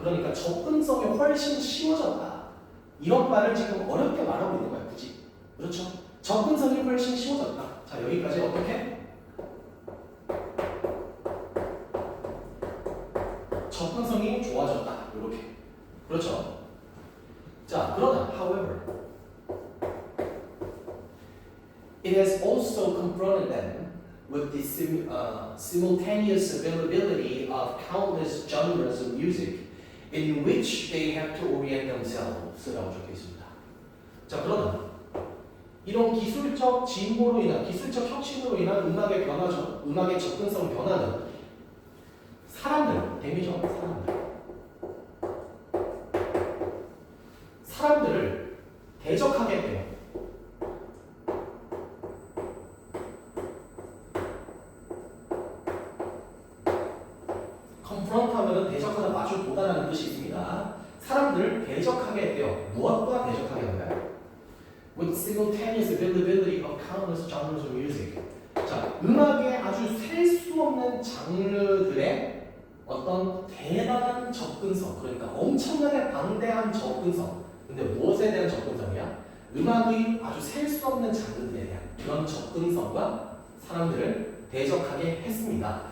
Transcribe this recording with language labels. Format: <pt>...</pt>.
<ko>그러니까 접근성이 훨씬 쉬워졌다. 이런 말을 지금 어렵게 말하고 있는 거야, 굳이. 그렇죠? 접근성이 훨씬 쉬워졌다. 자, 여기까지 어떻게? 접근성이 좋아졌다. 이렇게. 그렇죠? 자, 그러나</ko> <en>however it has also confronted them with the simultaneous availability of countless genres of music in which they have to orient themselves</en> <ko>라고 적혀 있습니다. 자, 그러나 이런 기술적 진보로 인한 기술적 혁신으로 인한 음악의 변화죠. 음악의 접근성 변화는 사람들, 데미죠. 사람들을 대적하게 돼요. confront하면은 대적하다, 마주 보다라는 뜻이 있습니다. 사람들을 대적하게 돼요. 무엇과 대적하게 한가요?</ko> <en>With simultaneous availability of countless genres of music.</en> <ko>자, 음악의 아주 셀 수 없는 장르들의 어떤 대단한 접근성, 그러니까 엄청나게 방대한 접근성. 근데 무엇에 대한 접근성이야? 음악의 아주 셀 수 없는 장르들에 대한 그런 접근성과 사람들을 대적하게 했습니다.</ko>